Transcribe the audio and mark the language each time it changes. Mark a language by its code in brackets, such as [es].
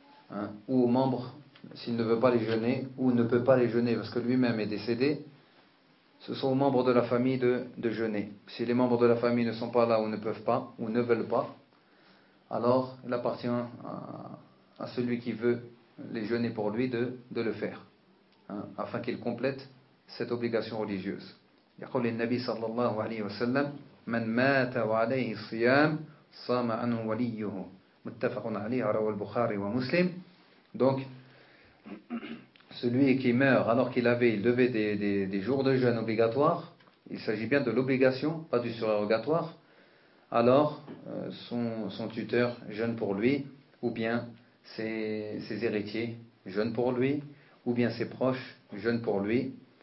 [fr] Hein, ou au membre, s'il ne veut pas les jeûner, ou ne peut pas les jeûner parce que lui-même est décédé, ce sont aux membres de la famille de jeûner. Si les membres de la famille ne sont pas là ou ne peuvent pas, ou ne veulent pas, alors il appartient à celui qui veut les jeûner pour lui de le faire, hein, afin qu'il complète cette obligation religieuse. [ar] يقول النبي صلى الله عليه وسلم من مات وعليه الصيام صام عنه وليه متفق عليه رواه البخاري ومسلم. [fr] Donc celui qui meurt alors qu'il avait il devait des jours de jeûne obligatoires, il s'agit bien de l'obligation, pas du surérogatoire, alors son tuteur jeûne pour lui, ou bien ses héritiers jeûnent pour lui, ou bien ses proches jeûnent pour lui.